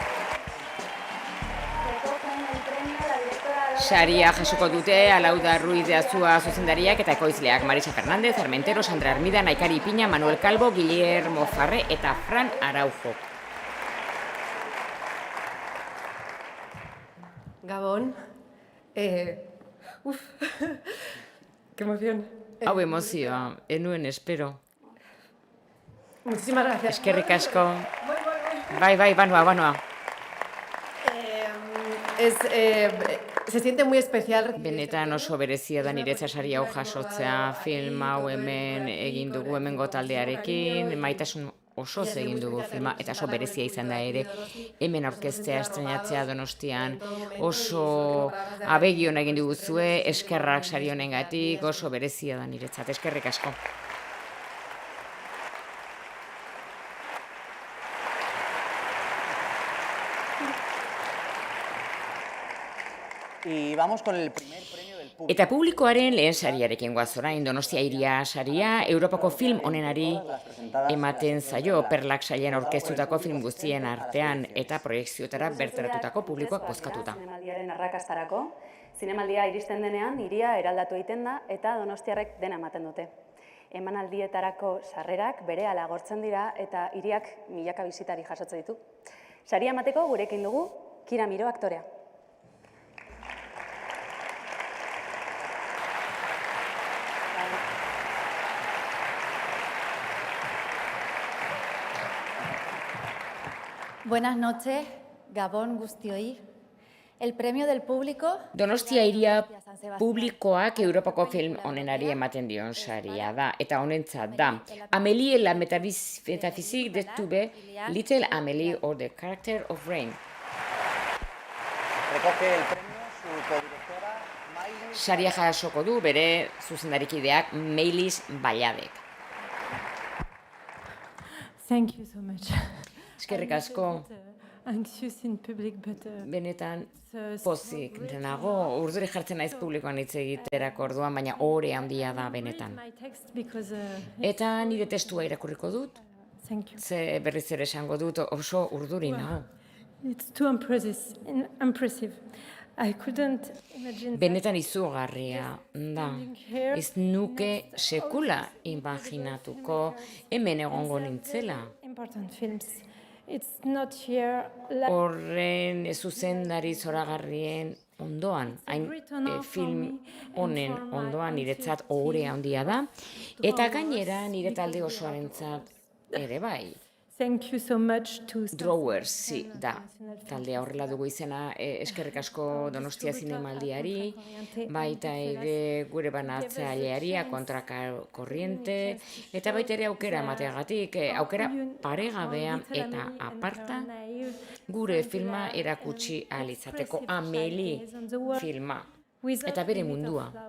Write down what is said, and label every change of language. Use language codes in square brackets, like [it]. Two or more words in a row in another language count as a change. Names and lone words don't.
[eu] Saria jasoko dute Alauda Ruiz de Azua zuzendariak eta ekoizleak Marisa Fernández, Armentero, Sandra Armida, Naikari Ipina, Manuel Calvo, Guillermo Farré eta Fran Araujo. Gabon. [es] Qué emoción. [eu] Hau emozioa, enuen espero. [es] Muchísimas gracias. [eu] Eskerrik asko. Bai, banoa. [es] Se siente muy especial. [eu] Benetan oso berezia da niretzat sari hau jasotzea, film hau hemen egin dugu hemengo taldearekin, maitasun osoz egin dugu filma, eta oso berezia izan da ere, hemen aurkeztea, estrenatzea Donostian, oso abegion egin duguzue, eskerrak sari honengatik, oso berezia da niretzat, eskerrik asko. [es] Y vamos con el primer premio del público. [eu] Eta publikoaren lehen sariarekin goaz orain, Donostia Hiria saria, Europako film onenari ematen zaio, Perlak sailean aurkeztutako film guztien artean eta proiekziotara bertaratutako publikoak bozkatuta. Zinemaldiaren arrakastarako, zinemaldia iristen denean, hiria eraldatu egiten da eta donostiarrek dena ematen dute. Emanaldietarako sarrerak berehala agortzen dira eta hiriak milaka bisitari jasotzen ditu. Saria emateko gurekin dugu Kira Miro aktorea. [es] Buenas noches, [eu] Gabon guztioi. [es] El premio del público... [eu] Donostia Hiria publikoak Europako film onenari ematen dion saria da, eta honentzat da. Amélie la métaphysique de Tube, Little Amélie or the Character of Rain. [es] Recoge el premio su codirectora Maylis. [eu] Saria jasoko du bere zuzendarikideak Maylis Balladek. [en] Thank you so much. [eu] Eskerrik asko. [en] Anxious in public, but [eu] Benetan pozik nago, urduri jartzen naiz publikoan hitz egiterako orduan, baina ore handia da benetan. Eta nire testua irakurriko dut, ze berriz ere esango dut oso urduri nago. [en] it's too impressive. I couldn't imagine [eu] Benetan izugarria da. Ez nuke sekula imaginatuko hemen egongo nintzela. [en] important films. It's not here. [eu] Horren zuzendari zoragarrien ondoan, hain film honen ondoan niretzat ohore handia da, eta gainera nire talde osoarentzat ere bai. [en] Thank you so much to Drawers, [eu] da. Taldea horrela dugu izena, eskerrik asko Donostia Zinemaldiari, baita ere gure banatzaileari, kontraka korriente, eta baita ere aukera emateagatik, aukera paregabea eta aparta gure filma erakutsi ahal izateko, Amélie filma, eta bere mundua.